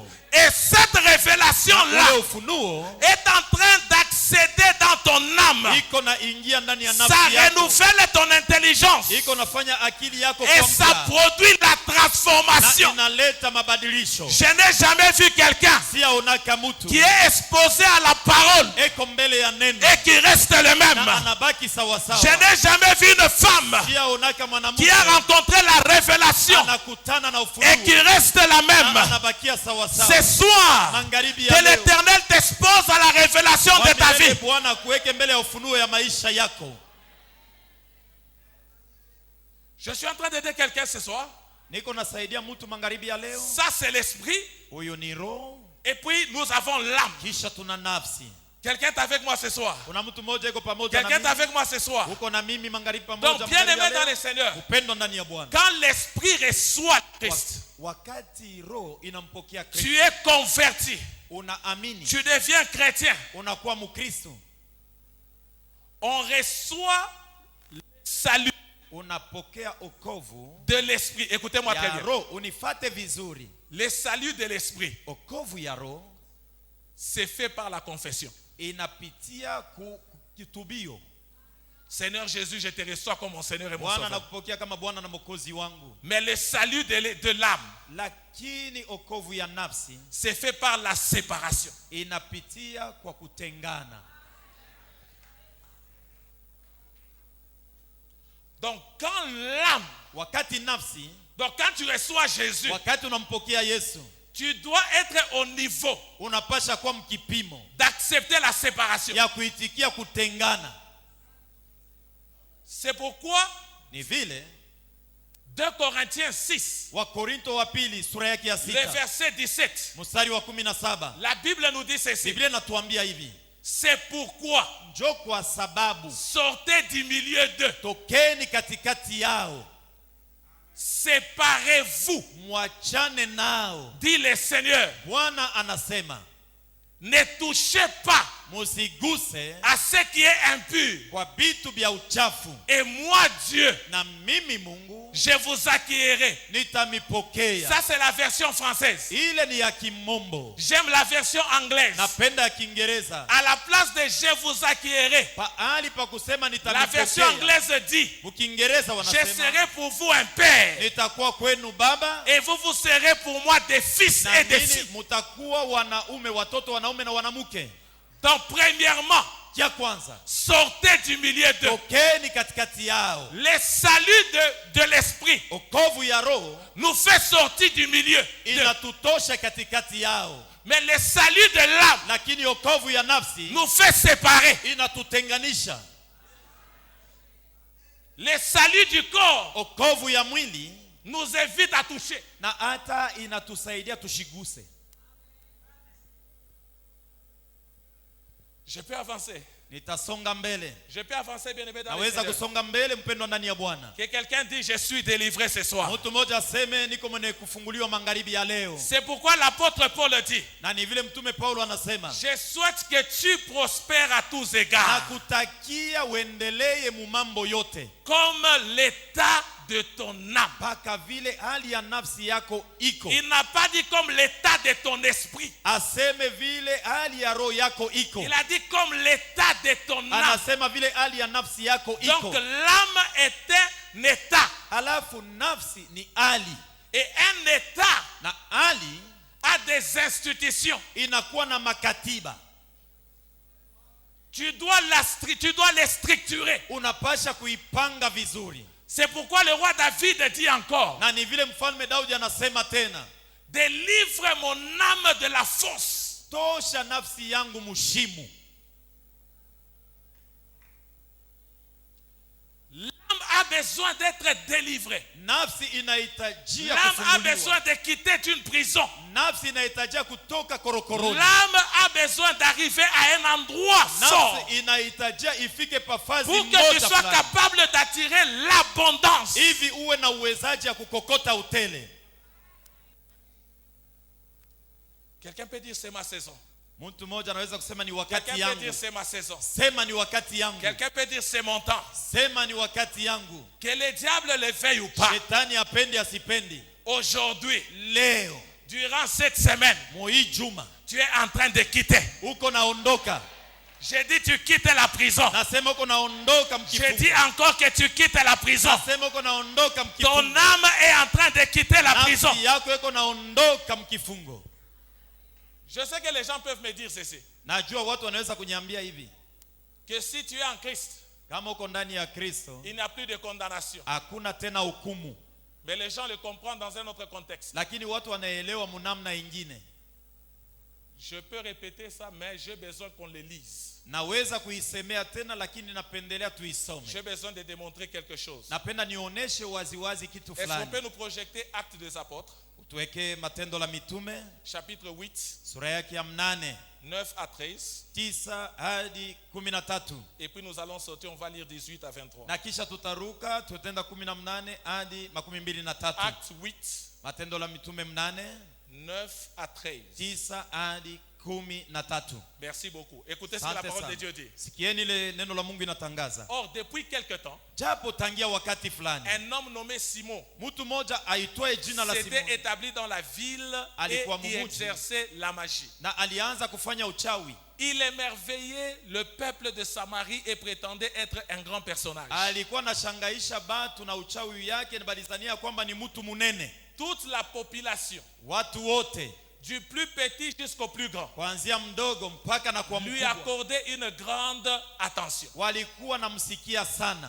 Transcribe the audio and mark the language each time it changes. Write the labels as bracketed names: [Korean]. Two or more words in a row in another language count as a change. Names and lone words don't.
[French] Et cette révélation-là [Swahili] Ule ufunuo [French] est en train d'accéder dans ton âme. [Swahili] iko na ingia ndani ya [French] Ça [Swahili] nafsi yako, [French] renouvelle ton intelligence. [Swahili] iko nafanya akili yako [French] Et [Swahili] kuwa [French] ça [Swahili] mpya, [French] produit la [Swahili] na [French] transformation. [Swahili] inaleta mabadilisho. [French] Je n'ai jamais vu quelqu'un [Swahili] Si aonaka mtu [French] qui est exposé à la parole [Swahili] eko mbele ya neno [French] et qui reste le même. [Swahili] na anabaki sawa sawa. [French] Je n'ai jamais vu une femme [Swahili] Si aonaka [French] qui [Swahili] mwanamke [French] a rencontré la révélation [Swahili] anakutana na [French] et [Swahili] ufunuo [French] qui reste la [Swahili] na [French] même. [Swahili] anabakia sawa sawa. [French] Ce soir, [Swahili] Magharibi [French] que [Swahili] ya leo [French] l'Éternel t'expose à la révélation de ta [Swahili] Wamilele [French] vie. [Swahili] Bwana kuweke mbele ya ufunuo ya maisha yako. [French] Je suis en train d'aider quelqu'un ce soir. [Swahili] Niko nasaidia mtu magharibi ya leo. [French] Ça, c'est l'esprit. [Swahili] Huyo ni roho, [French] Et puis, nous avons l'âme. [Swahili] kisha tuna nafsi. [French] Quelqu'un est avec moi ce soir. [Swahili] Kuna mtu mmoja yuko pamoja [French] Quelqu'un est [Swahili] na [French] avec moi ce soir. [Swahili] mimi. Uko na mimi magharibi pamoja. [French] Donc, bien [Swahili] magharibi [French] aimé [Swahili] ya [French] dans [Swahili] leo. [French] le Seigneur, [Swahili] Upendo ndani ya Bwana. [French] quand l'esprit reçoit Christ, [Swahili] Wakati roho inampokea [French] tu [Swahili] Kristo, [French] es converti. [Swahili] unaamini, [French] Tu deviens chrétien. [Swahili] unakuwa Mkristo. [French] on reçoit le salut [Swahili] unapokea okovu [French] de l'esprit. Écoutez-moi très [Swahili] ya [French] bien. [Swahili] roho. Unifate vizuri. [French] Le salut de l'esprit, [Swahili] Okovu ya roho [French] c'est fait par la confession. [Swahili] inapitia kitubio. [French] Seigneur Jésus, je te reçois comme mon Seigneur et mon [Swahili] Bwana [French] Sauveur. [Swahili] nakupokea kama Bwana na Mwokozi wangu. [French] Mais le salut de l'âme, [Swahili] Lakini okovu ya nafsi [French] c'est fait par la séparation. [Swahili] inapitia kwa kutengana. [French] Donc quand l'âme, [Swahili] Wakati nafsi, [French] donc quand tu reçois Jésus, [Swahili] wakati unampokea Yesu, [French] tu dois être au niveau [Swahili] unapasha kuwa mkipimo [French] d'accepter la séparation. [Swahili] ya kuitikia kutengana. [French] C'est pourquoi [Swahili] Ni vile [French] 2 Corinthiens 6, [Swahili] Wakorinto wa pili sura yake ya [French] le 6 verset 17, [Swahili] mstari wa 17, [French] la Bible nous dit ceci. [Swahili] Biblia inatuambia hivi: [French] C'est pourquoi [Swahili] njo kwa sababu [French] sortez du milieu d'eux, [Swahili] tokeni katikati yao, [French] séparez-vous, [Swahili] mwachane nao. [French] dit le Seigneur. [Swahili] Bwana anasema [French] Ne touchez pas [Swahili] musiguse [French] à ce qui est impur. [Swahili] kwa vitu vya uchafu, [French] Et moi, Dieu, [Swahili] na mimi Mungu [French] je vous accueillerai. [Swahili] nitamipokea. [French] Ça, c'est la version française. [Swahili] Ile ni ya Kimombo. [French] J'aime la version anglaise. [Swahili] Napenda ya Kiingereza. [French] À la place de je vous accueillerai, [Swahili] Pahali pa kusema [French] la version [Swahili] nitamipokea, [French] anglaise dit [Swahili] Mukiingereza [French] je [Swahili] wanasema [French] serai pour vous un père [Swahili] nitakuwa kwenu baba, [French] et vous vous serez pour moi des fils [Swahili] na [French] et des [Swahili] nini [French] filles. [Swahili] mutakuwa wanaume, watoto wanaume na wanamke. [French] Donc, premièrement, [Swahili] Kia kwanza, [French] sortez du milieu d'eux. [Swahili] tokeni katikati yao. [French] Le salut de l'esprit [Swahili] Okovu ya roho [French] nous fait sortir du milieu d'eux. [Swahili] inatutosha katikati yao, [French] Mais le salut de l'âme [Swahili] lakini okovu ya nafsi [French] nous fait séparer. [Swahili] inatutenganisha. [French] Le salut du corps [Swahili] Okovu ya mwili [French] nous évite à toucher. [Swahili] na hata inatusaidia tushiguse. [French] Je peux avancer. [Swahili] Nitasonga mbele. [French] Je peux avancer, bien aimé dans le [Swahili] Naweza [French] Seigneur. [Swahili] kusonga mbele, mpendwa ndani ya Bwana. [French] Que quelqu'un dit je suis délivré ce soir. [Swahili] Mtu mmoja aseme niko mwenye kufunguliwa magharibi ya leo. [French] C'est pourquoi l'apôtre Paul dit [Swahili] Na ni vile mtume Paulo anasema, [French] je souhaite que tu prospères à tous égards [Swahili] nakutakia uendelee mu mambo yote, [French] comme l'état de ton âme. [Swahili] mpaka vile hali ya nafsi yako iko. [French] Il n'a pas dit comme l'état de ton esprit. [Swahili] Aseme vile hali ya roho yako iko. [French] Il a dit comme l'état de ton âme. [Swahili] Anasema vile hali ya nafsi yako [French] Donc [Swahili] iko. [French] l'âme est un état. [Swahili] Alafu nafsi ni hali, [French] Et un état [Swahili] na hali [French] a des institutions. [Swahili] inakuwa na makatiba. [French] Tu dois les structurer. [Swahili] Unapasha kuipanga vizuri. [French] C'est pourquoi le roi David dit encore, [Swahili] Na ni vile mfalme Daudi anasema tena, [French] délivre mon âme de la fosse. [Swahili] tosha nafsi yangu mushimu. [French] L'âme a besoin d'être délivrée. [Swahili] Nafsi inahitajia [French] L'âme a [Swahili] kufunguliwa. [French] besoin de quitter une prison. [Swahili] Nafsi inahitajia kutoka korokoroni. [French] L'âme a besoin d'arriver à un endroit fort [Swahili] Nafsi inahitajia ifike pafazi [French] pour que tu [Swahili] moja [French] sois [Swahili] fulani, [French] capable d'attirer l'abondance. [Swahili] hivi uwe na uwezaji ya kukokota utele. [French] Quelqu'un peut dire c'est ma saison. [Swahili] Mtu mmoja anaweza kusema ni [French] Quelqu'un [Swahili] wakati [French] peut [Swahili] yangu. [French] dire c'est ma saison. [Swahili] Sema ni wakati yangu. [French] Quelqu'un peut dire c'est mon temps. [Swahili] Sema ni wakati yangu. [French] Que le diable le veuille ou pas. [Swahili] Shetani apendi asipendi, [French] Aujourd'hui, [Swahili] leo [French] durant cette semaine, [Swahili] moi juma [French] tu es en train de quitter. [Swahili] uko naondoka. [French] J'ai dit tu quittes la prison. [Swahili] Nasema uko naondoka [French] Je [Swahili] mkifungo. [French] dis encore que tu quittes la prison. [Swahili] Nasema uko naondoka [French] Ton [Swahili] mkifungo. [French] âme est en train de quitter la prison. [Swahili] Nafsi yako iko naondoka mkifungo. [French] Je sais que les gens peuvent me dire ceci. [Swahili] Najua watu wanaweza kuniambia hivi, [French] Que si tu es en Christ, [Swahili] kama uko ndani ya Kristo [French] il n'y a plus de condamnation. [Swahili] hakuna tena hukumu. [French] Mais les gens le comprennent dans un autre contexte. [Swahili] Lakini watu wanaelewa munamna ingine. [French] Je peux répéter ça, mais j'ai besoin qu'on le lise. [Swahili] Naweza kuisemea tena, lakini napendelea tuisome. [French] J'ai besoin de démontrer quelque chose. [Swahili] Napenda nionyeshe waziwazi kitu [French] Est-ce qu'on [Swahili] fulani. [French] peut nous projeter Actes des Apôtres, [Swahili] Tuweke Matendo la Mitume [French] chapitre 8, [Swahili] sura yake ya 8, [French] 9 à 13. [Swahili] 9 hadi 13. [French] Et puis nous allons sauter, on va lire 18 à 23. [Swahili] Na kisha tutaruka tutenda 18 hadi 23. [French] Actes 8, [Swahili] Matendo la Mitume 8, [French] 9 à 13. [Swahili] 9 hadi 13. [French] Merci beaucoup. Écoutez ce que la [Swahili] Asante [French] parole [Swahili] sana. [French] de Dieu dit. [Swahili] Sikieni ile neno la Mungu inatangaza. [French] Or, depuis quelque temps, [Swahili] Japo tangia wakati fulani, [French] un homme nommé Simon [Swahili] mtu mmoja aitwaye jina la [French] s'était [Swahili] Simoni [French] établi dans la ville et [Swahili] Alikuwa [French] y [Swahili] mumuji. [French] exerçait la magie. [Swahili] na alianza kufanya uchawi. [French] Il émerveillait le peuple de Samarie et prétendait être un grand personnage. [Swahili] Alikuwa anashangaisha batu na uchawi yake, na balizania kwamba ni mtu munene. [French] Toute la population, [Swahili] Watu wote [French] du plus petit jusqu'au plus grand, [Swahili] kuanzia mdogo mpaka na kwa [French] lui [Swahili] mkubwa [French] accordait une grande attention. [Swahili] walikuwa namsikia sana.